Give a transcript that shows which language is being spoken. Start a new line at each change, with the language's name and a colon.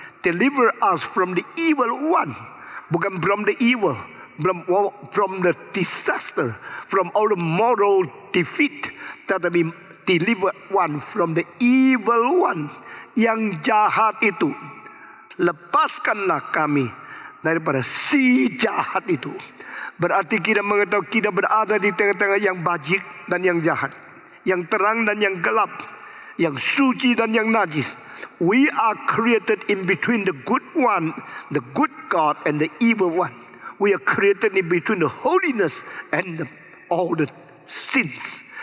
English: Deliver us from the evil one. Bukan from the evil, from the disaster, from all the moral defeat. Tetapi deliver one from the evil one.
Indonesian: Yang jahat itu. Lepaskanlah kami daripada si jahat itu. Berarti kita mengetahui kita berada di tengah-tengah yang bajik dan yang jahat, yang terang dan yang gelap, yang suci dan yang najis.
English: We are created in between the good one, the good God, and the evil one. We are created in between the holiness and all the sins.